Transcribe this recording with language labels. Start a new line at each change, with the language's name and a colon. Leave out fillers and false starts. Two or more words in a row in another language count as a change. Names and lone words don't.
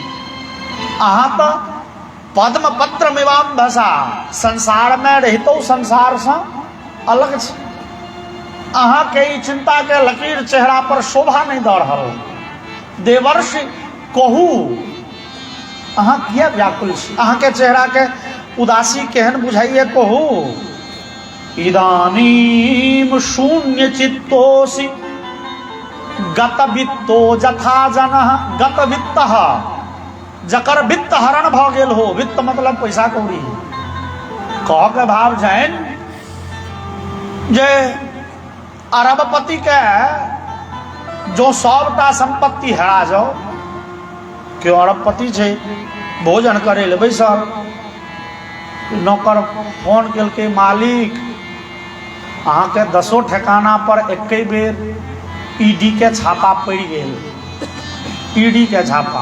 Maithili: अहाँ तो
Sanskrit: पद्म पत्र मिवाम भसा,
Maithili: संसार में रहितो संसार से अलग छै। अहाँ के ई चिंता के लकीर चेहरा पर शोभा नहीं दऽ रहल। देवर्षि कहू, अहाँ किया व्याकुल छी, अहाँ के चेहरा के उदासी केहन बुझाइए, कहू।
Sanskrit: इदानीम शून्य चित्तोसि गत वित्तो जथा जनः, गत वित्तः,
Maithili: जकर वित्त हरण भ गेल हो, वित्त मतलब पैसा कौड़ी, कह के भाव जाइन जे अरबपति के जो सबटा संपत्ति हेरा जाओ, क्यों अरबपति छै, भोजन करे ले बैसल, नौकर फोन केलकै, मालिक अहाँ के 10 ठिकाना पर एके बेर ईडी के छापा पड़ गेल, ईडी के छापा।